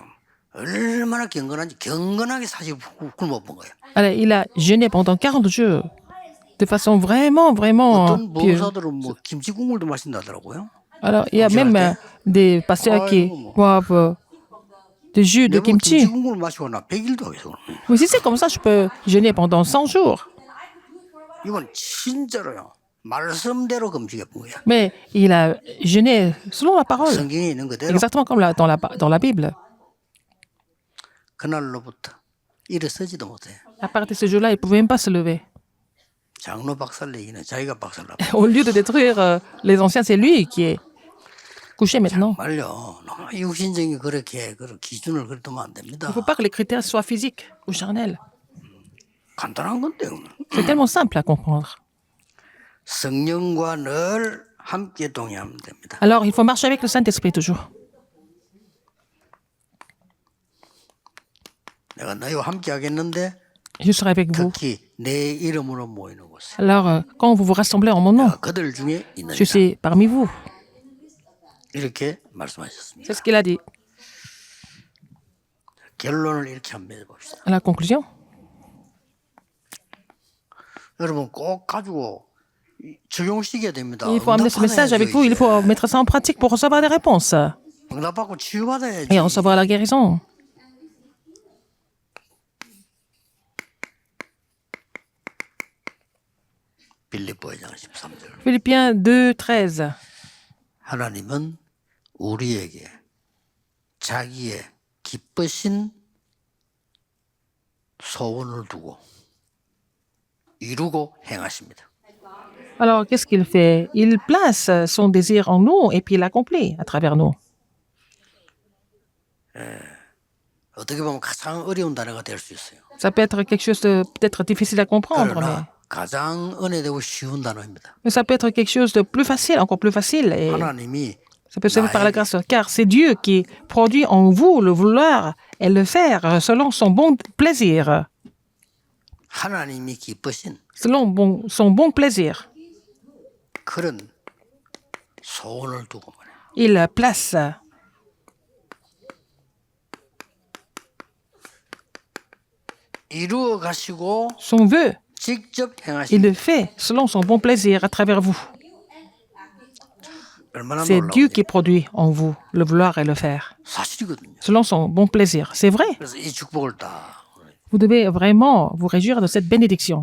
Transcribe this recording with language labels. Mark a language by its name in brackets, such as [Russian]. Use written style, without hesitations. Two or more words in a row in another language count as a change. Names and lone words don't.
[Korean] 얼마나 경건하게 40을 굶어 본 거예요. [French] Alors, il a jeûné pendant 40 jours. De façon vraiment, vraiment [Korean] 어떤 [French] pieuse. [Korean] 보호사들은 뭐 김치 국물도 마신다더라고요. [French] Alors, il y a même des pasteurs qui boivent du jus de [Korean] 내가 김치 [French] kimchi. [Korean] 국물 마시고 나 100일도 하겠어. [French] Mais si c'est comme ça, je peux jeûner pendant 100 jours. [Korean] 이건 진짜로요. 말씀대로 금식해 본 거야. [French] Mais il a jeûné selon la parole, [Korean] 성경에 있는 그대로. [French] exactement comme dans la Bible. [Korean] 그날로부터 일어서지도 못해. [French] À partir de ce jour-là, il ne pouvait même pas se lever. [Korean] 장로 박살내기는 자기가 박살나. [French] Au lieu de détruire les anciens, c'est lui qui est couché maintenant. [Korean] 말요. 너무 육신적인 그렇게 그런 기준을 그래 두면 안 됩니다. [French] Il ne faut pas que les critères soient physiques ou charnels. [Korean] 간단한 건데. [French] C'est tellement simple à comprendre. [Korean] 성령과 늘 함께 동행하면 됩니다. [French] Alors, il faut marcher avec le Saint-Esprit toujours. [Korean] 내가 너희와 함께 하겠는데 [French] Je serai avec vous. [Korean] 특히 내 이름으로 모이는 곳에 [French] Alors, quand vous vous rassemblez en mon nom, [Korean] 그들 중에 [French] je [Korean] 있느니라. [French] suis parmi vous. [Korean] 이렇게 말씀하셨습니다. [French] C'est ce qu'il a dit. [Korean] 결론을 이렇게 한번 해봅시다. [French] À la conclusion, [Korean] 여러분 꼭 가지고 적용시켜야 됩니다. [French] il faut amener ce message avec vous. Il faut mettre ça en pratique pour recevoir des réponses [Korean] 응답받고 치유받아야지. [French] et recevoir la guérison. [Korean] 빌립보 2장 13절. [French] Philippiens 2:13. [Korean] 하나님은 우리에게 자기의 기쁘신 소원을 두고 이루고 행하십니다. [French] Alors, qu'est-ce qu'il fait? Il place son désir en nous et puis il l'accomplit à travers nous. [Korean] 어떻게 보면 가장 어려운 단어가 될 수 있어요. [French] Ça peut être quelque chose de peut-être difficile à comprendre, [Korean] 그러나 가장 은혜되고 쉬운 단어입니다. [French] mais ça peut être quelque chose de plus facile, encore plus facile. Et [Korean] 하나님이 [French] ça peut se faire par la grâce, car c'est Dieu qui produit en vous le vouloir et le faire selon son bon plaisir. [Korean] 하나님이 기쁘신 [French] Selon son bon plaisir. [Korean] 그런 소원을 두고 말해요. [French] Il place [Korean] 이루어 가시고 [French] son vœu. [Korean] 직접 [French] Il [Korean] 행하시는 [French] le fait selon son bon plaisir à travers vous. [Korean] 얼마나 [French] C'est Dieu [Korean] 놀라운지 [French] qui produit en vous le vouloir et le faire [Korean] 사실이거든요. [French] selon son bon plaisir. C'est vrai. [Korean] 그래서 이 축복을 딱 [French] Vous devez vraiment vous réjouir de cette bénédiction.